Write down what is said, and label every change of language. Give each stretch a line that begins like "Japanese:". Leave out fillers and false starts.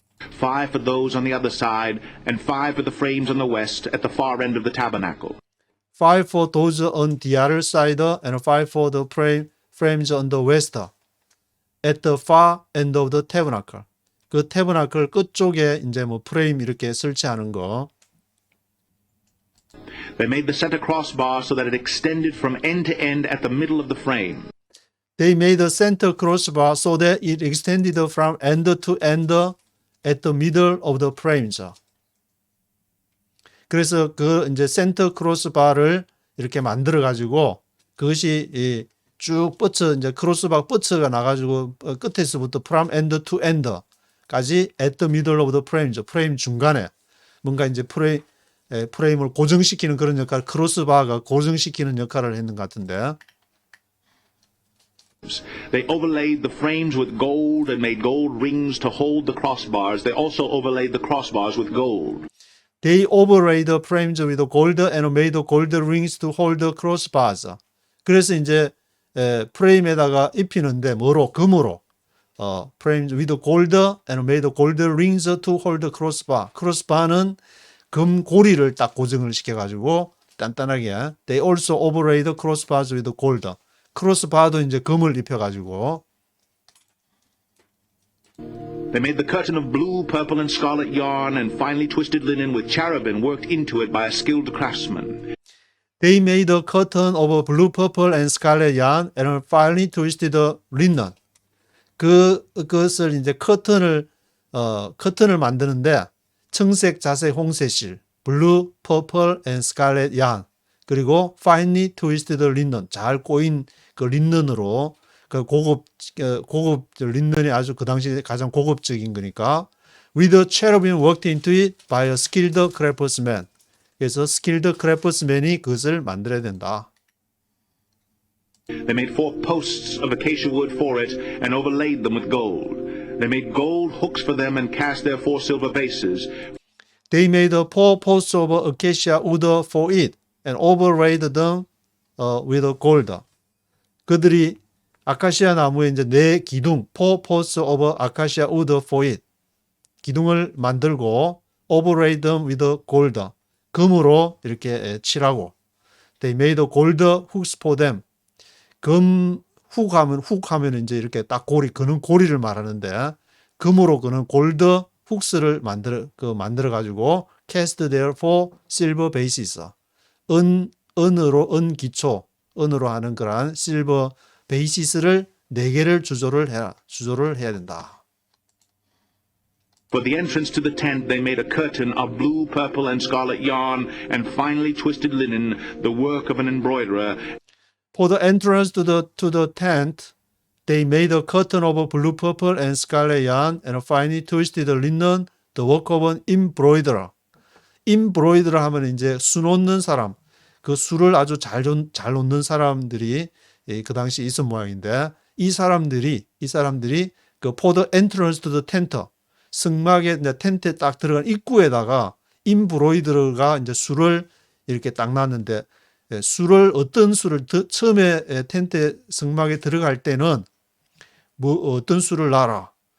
English: 5 for those on the other side, and 5 for the frames on the west at the far end of the tabernacle. 5 for those on the other side, and 5 for the frames on the west at the far end of the tabernacle.
Korean: 그 tabernacle 끝쪽에 이제 뭐 프레임 이렇게 설치하는 거.
English: They made the center crossbar so that it extended from end to end at the middle of the frame. They made the center crossbar so that it extended from end to end at the middle of the frames.
Korean: 그래서 그 이제 센터 크로스바를 이렇게 만들어 가지고 그것이 쭉 뻗쳐 이제 크로스바 뻗쳐가 나가지고 끝에서부터
English: from end to end
Korean: 까지
English: at the middle of the frames.
Korean: 프레임 중간에 뭔가 이제 프레임을 고정시키는 그런 역할, 크로스바가 고정시키는 역할을 했는 것 같은데.
English: They overlaid the frames with gold and made gold rings to hold the crossbars. They also overlaid the crossbars with gold. They overlaid the frames with gold and made gold rings to hold the crossbars.
Korean: 그래서 이제 프레임에다가 입히는데 뭐로? 금으로.
English: frames with gold and made gold rings to hold the crossbar.
Korean: 크로스바는 금 고리를 딱 고정을 시켜가지고 단단하게.
English: They also overlaid the crossbars with gold.
Korean: 크로스바도 이제 금을 입혀가지고.
English: They made the curtain of blue, purple, and scarlet yarn and finely twisted linen with cherubim worked into it by a skilled craftsman. They made a curtain of blue, purple, and scarlet yarn and finely twisted linen.
Korean: 그것을 이제 커튼을 만드는데 청색, 자색, 홍색실,
English: blue, purple, and scarlet yarn.
Korean: 그리고
English: finely twisted linen,
Korean: 잘 꼬인 그 린넨으로 그 고급 린넨이 아주 그 당시 가장 고급적인 거니까
English: with the cherubim worked into it by a skilled craftsman.
Korean: 그래서
English: skilled craftsman
Korean: 이 그것을 만들어야 된다.
English: They made 4 posts of acacia wood for it and overlaid them with gold. They made gold hooks for them and cast their 4 silver bases. They made 4 posts of acacia wood for it and overlaid them with gold.
Korean: 그들이 아카시아 나무에 이제 4 기둥,
English: 4 posts of acacia wood for it.
Korean: 기둥을 만들고
English: overlaid them with gold.
Korean: 금으로 이렇게 칠하고.
English: They made gold hooks for them.
Korean: 금 훅하면 이제 이렇게 딱 그는 고리를 말하는데 금으로 그는 골드 훅스를 만들어 가지고
English: cast their 4 silver bases.
Korean: 은 기초로 하는 그러한 실버 베이시스를 4개를 주조를 해야 된다.
English: For the entrance to the tent, they made a curtain of blue, purple, and scarlet yarn and finely twisted linen, the work of an embroiderer. For the entrance to the tent, they made a curtain of blue, purple, and scarlet yarn and finely twisted linen, the work of an embroiderer.
Korean: embroiderer 하면 이제 수 놓는 사람, 그 수를 아주 잘 놓는 사람들이 그 당시 있은 모양인데 이 사람들이 그
English: for the entrance to the tent,
Korean: 승막의 텐트에 딱 들어간 입구에다가 embroiderer가 이제 수를 이렇게 딱 놨는데 어떤 수를 처음에 텐트 승막에 들어갈 때는 어떤 수를 놔라.